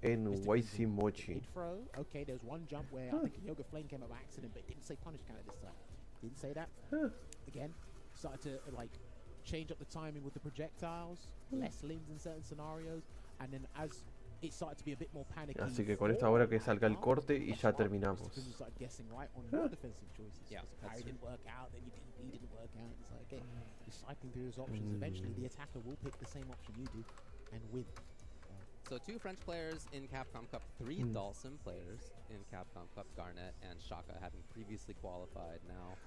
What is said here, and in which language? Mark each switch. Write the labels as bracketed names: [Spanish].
[English] En Waisimochi. Throw. Okay, there's one jump where I think Yoga Flame came up by accident, but it didn't say punish counter this time. Didn't say that. Again, started to, like, change up the timing with the projectiles, less limbs in certain scenarios, and then as it started to be a bit more panicky. [Spanish] Así que con esta hora que salga el corte y ya terminamos. [English] You started guessing right on your defensive choices. Yeah, parry didn't work out, then you didn't work out. It's like, okay, you're cycling through those options. Eventually, the attacker will pick the same option you do and win. So 2 French players in Capcom Cup, 3 Dhalsim players in Capcom Cup, Garnet and Shaka having previously qualified now.